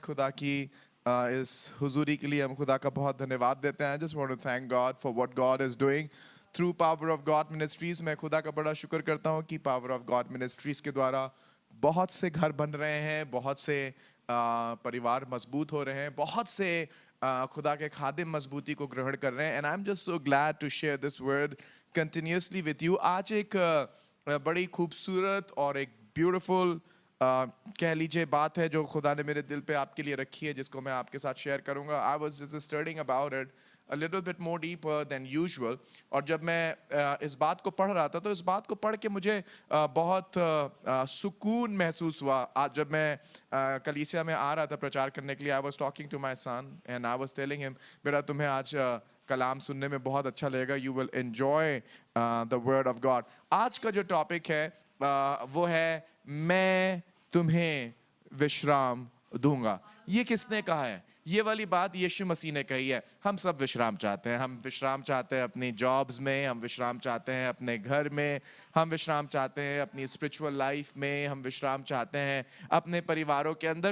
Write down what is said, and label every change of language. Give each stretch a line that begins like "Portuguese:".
Hindi: खुदा की इस हुजूरी के लिए हम खुदा का बहुत धन्यवाद देते हैं.
English: I just want to thank God for what God is doing through Power of God Ministries.
Hindi: मैं खुदा का बड़ा शुक्र करता हूँ कि Power of God Ministries के द्वारा बहुत से घर बन रहे हैं, बहुत से परिवार मजबूत हो रहे हैं, बहुत से खुदा के खादिम मजबूती को ग्रहण कर रहे हैं.
English: And I'm just so glad to share this word continuously with you.
Hindi: आज एक बड़ी खूबसूरत और एक ब्यूटीफुल कह लीजिए बात है जो खुदा ने मेरे दिल पे आपके लिए रखी है, जिसको मैं आपके साथ शेयर करूंगा.
English: I was just studying about it a little bit more deeper than usual.
Hindi: और जब मैं इस बात को पढ़ रहा था तो इस बात को पढ़ के मुझे बहुत सुकून महसूस हुआ. आज जब मैं कलीसिया में आ रहा था प्रचार करने के लिए,
English: I was talking to my son and I was telling him,
Hindi: बेटा तुम्हें आज कलाम सुनने में बहुत अच्छा लगेगा.
English: You will enjoy the word of God.
Hindi: आज का जो टॉपिक है वो है मैं तुम्हें विश्राम दूंगा. ये किसने कहा है? ये वाली बात यीशु मसीह ने कही है. हम सब विश्राम चाहते हैं. हम विश्राम चाहते हैं अपनी जॉब्स में, हम विश्राम चाहते हैं अपने घर में, हम विश्राम चाहते हैं अपनी स्पिरिचुअल लाइफ में, हम विश्राम चाहते हैं अपने परिवारों के अंदर.